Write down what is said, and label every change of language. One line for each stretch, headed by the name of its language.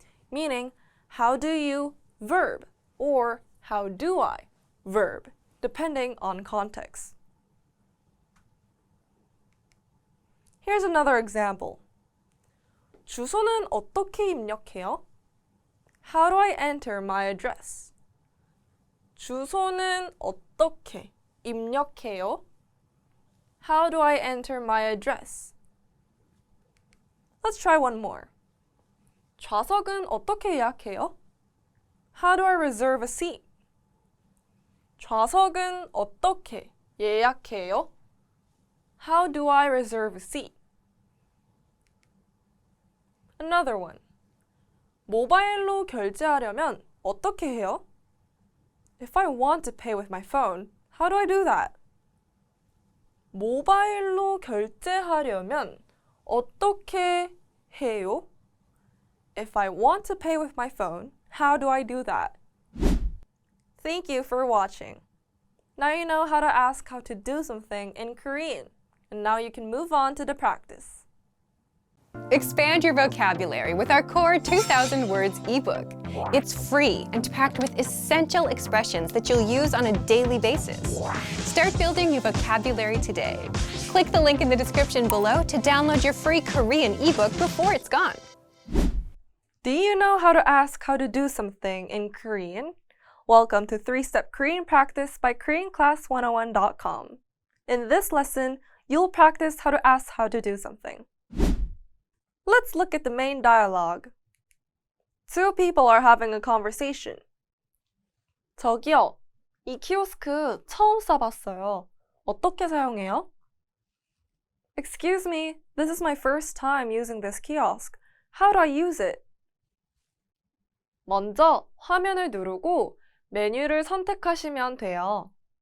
English: Meaning, how do you verb or how do I verb, depending on context. Here's another example.
Korean: 주소는 어떻게 입력해요?
English: How do I enter my address?
Korean: 주소는 어떻게 입력해요?
English: How do I enter my address? Let's try one more.
Korean: 좌석은 어떻게 예약해요?
English: How do I reserve a seat?
Korean: 좌석은 어떻게 예약해요?
English: How do I reserve a seat? Another one.
Korean: 모바일로 결제하려면 어떻게 해요?
English: If I want to pay with my phone, how do I do that?
Korean: 모바일로 결제하려면 어떻게 해요?
English: If I want to pay with my phone, how do I do that? Thank you for watching. Now you know how to ask how to do something in Korean, and now you can move on to the practice. Expand your vocabulary with our core 2,000 words ebook. It's free and packed with essential expressions that you'll use on a daily basis. Start building your vocabulary today. Click the link in the description below to download your free Korean ebook before it's gone. Do you know how to ask how to do something in Korean? Welcome to 3-Step Korean Practice by KoreanClass101.com. In this lesson, you'll practice how to ask how to do something. Let's look at the main dialogue. Two people are having a conversation.
Korean: 저기요, 이 키오스크 처음 써봤어요. 어떻게 사용해요?
English: Excuse me, this is my first time using this kiosk. How do I use it?
Korean: 먼저 화면을 누르고 메뉴를 선택하시면 돼요.